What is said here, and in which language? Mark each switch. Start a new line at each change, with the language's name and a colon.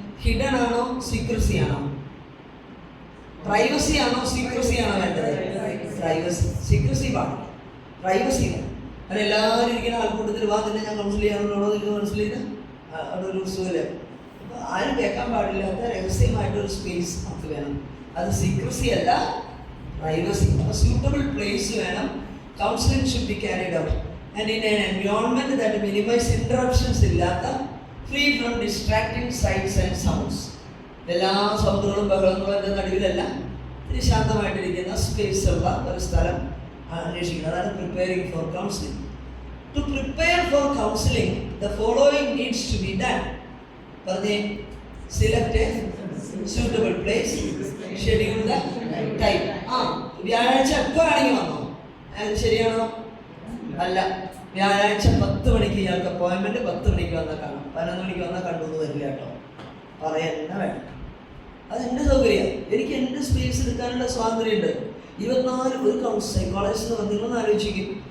Malayalam: Hidden ആണോ secrecy ആണോ? Privacy ആണോ സീക്രസി ആണോ വേണ്ടത്? പ്രൈവസി. സീക്രസി പാടില്ല, പ്രൈവസി വേണം. കാരണം എല്ലാവരും ഇരിക്കുന്ന ആൾക്കൂട്ടത്തിൽ വാ തന്നെ ഞാൻ കൗൺസിൽ ചെയ്യാനുള്ളതോ നിങ്ങൾക്ക് കൗൺസിൽ ചെയ്ത് അവിടെ ഒരു സുഖമില്ല. അപ്പോൾ ആരും കേൾക്കാൻ പാടില്ലാത്ത രഹസ്യമായിട്ടൊരു സ്പേസ് നമുക്ക് വേണം. അത് സീക്രസി അല്ല, പ്രൈവസി. അപ്പോൾ സ്യൂട്ടബിൾ പ്ലേസ് വേണം.
English: counselling should be carried out and in an environment that minimize interruptions
Malayalam: ഇല്ലാത്ത
English: free from distracting sights and sounds.
Malayalam: എല്ലാ സൗണ്ടുകളും ബഹളങ്ങളും എൻ്റെ നടുവിലല്ല, ഇത്തിരി ശാന്തമായിട്ടിരിക്കുന്ന സ്പേസ് ഉള്ള ഒരു സ്ഥലം അന്വേഷിക്കുന്നത്. അതാണ്
English: Preparing for counselling. To prepare for counselling the following needs to be done.
Malayalam: പറഞ്ഞേ,
English: Select a suitable place, schedule the time.
Malayalam: വ്യാഴാഴ്ച എപ്പോൾ വേണമെങ്കിൽ വന്നോ, അത് ശരിയാണോ? അല്ല, വ്യാഴാഴ്ച 10 മണിക്ക് ഇയാൾക്ക് അപ്പോയിൻമെൻറ്റ്, 10 മണിക്ക് വന്നാൽ കാണാം, 11 മണിക്ക് വന്നാൽ കണ്ടുവന്ന് വരില്ല കേട്ടോ, പറയാൻ വേണ്ട. അതെൻ്റെ സൗകര്യമാണ്. എനിക്ക് എൻ്റെ സ്പേസ് എടുക്കാനുള്ള സ്വാതന്ത്ര്യമുണ്ട്. 24 ഒരു സൈക്കോളജിസ്റ്റ് എന്ന് പറഞ്ഞിരുന്നു ആലോചിക്കും.